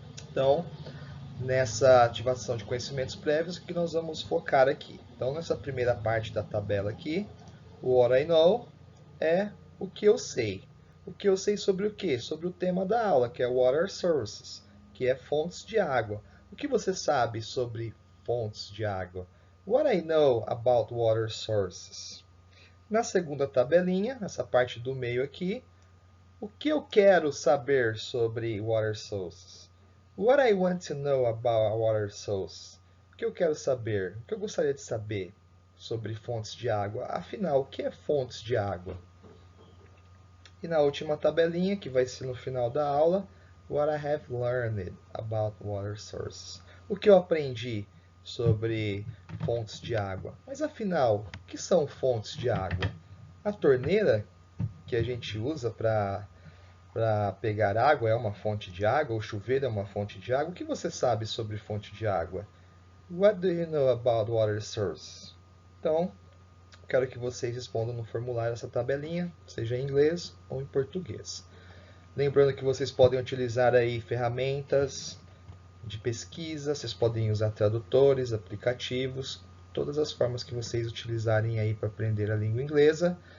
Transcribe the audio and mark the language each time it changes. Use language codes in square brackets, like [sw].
[pt] Então, nessa ativação de conhecimentos prévios, que nós vamos focar aqui. Então, nessa primeira parte da tabela aqui, o [en] What I Know [pt] é o que eu sei. O que eu sei sobre o quê? Sobre o tema da aula, que é Water Sources, que é fontes de água. O que você sabe sobre fontes de água? [en] What I know about water sources. [pt] Na segunda tabelinha, essa parte do meio aqui, o que eu quero saber sobre water sources? [en] What I want to know about water sources. [pt] O que eu quero saber? O que eu gostaria de saber sobre fontes de água? Afinal, o que é fontes de água? E na última tabelinha, que vai ser no final da aula, [en] what I have learned about water sources. [pt] O que eu aprendi sobre fontes de água. Mas afinal, o que são fontes de água? A torneira que a gente usa para pegar água é uma fonte de água, o chuveiro é uma fonte de água. O que você sabe sobre fonte de água? [en] What do you know about water source? [pt] Então, quero que vocês respondam no formulário essa tabelinha, seja em inglês ou em português. Lembrando que vocês podem utilizar aí ferramentas de pesquisa, vocês podem usar tradutores, aplicativos, todas as formas que vocês utilizarem aí para aprender a língua inglesa.